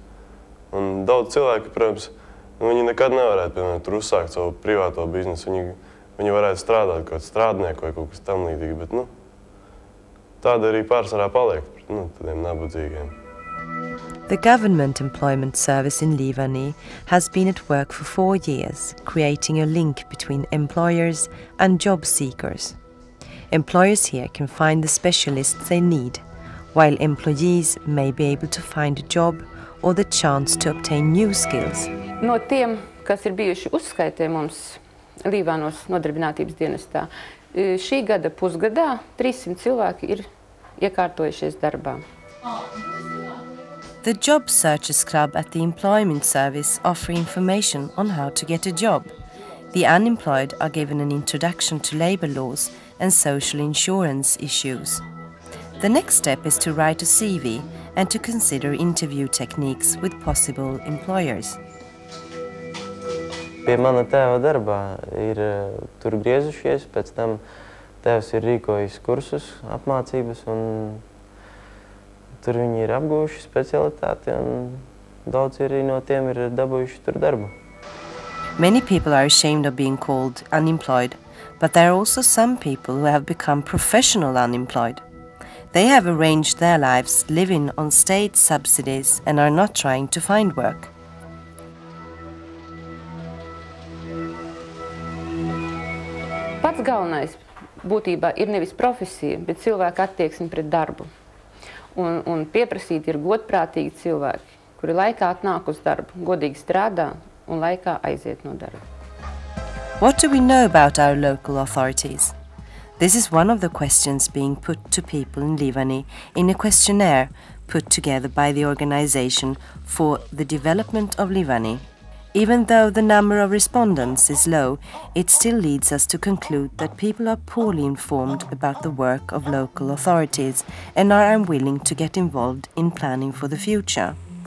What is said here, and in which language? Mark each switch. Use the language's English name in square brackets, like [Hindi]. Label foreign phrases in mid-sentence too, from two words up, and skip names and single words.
[Latvian] Un daudz cilvēki, protams, viņi nekad nevarētu, piemēram, tur uzsākt savu privāto biznesu. Viņi varētu strādāt kaut kāds strādnieku vai kaut kas tam līdzīgi, bet, tāda arī pārsvarā paliek, tādiem nabadzīgiem. [English] The Government Employment Service in Livani has been at work for 4 years, creating a link between employers and job seekers. Employers here can find the specialists they need, while employees may be able to find a job or the chance to obtain new skills. [Latvian] No tiem, kas ir bijuši uzskaitē mums Līvānos nodarbinātības dienestā, šī gada pusgadā 300 cilvēki ir iekārtojušies darbā. [English] The Job Searchers Club at the Employment Service offer information on how to get a job. The unemployed are given an introduction to labour laws and social insurance issues. The next step is to write a CV and to consider interview techniques with possible employers. [Latvian] Pie mana tēva darbā ir tur griezušies, pēc tam tēvs ir rīkojis kursus, apmācības, un tur viņi ir apguvuši specialitāti, un daudz arī no tiem ir dabūjuši tur darbu. [English] Many people are ashamed of being called unemployed, but there are also some people who have become professional unemployed. They have arranged their lives living on state subsidies and are not trying to find work. [Latvian] Pats galvenais būtībā ir nevis profesija, bet cilvēka attieksme pret darbu. Un pieprasīti ir godprātīgi cilvēki, kuri laikā atnāk uz darbu, godīgi strādā un laikā aiziet no darba. [English] What do we know about our local authorities? This is one of the questions being put to people in Livani in a questionnaire put together by the Organization for the Development of Livani. Even though the number of respondents is low, it still leads us to conclude that people are poorly informed about the work of local authorities and are unwilling to get involved in planning for the future.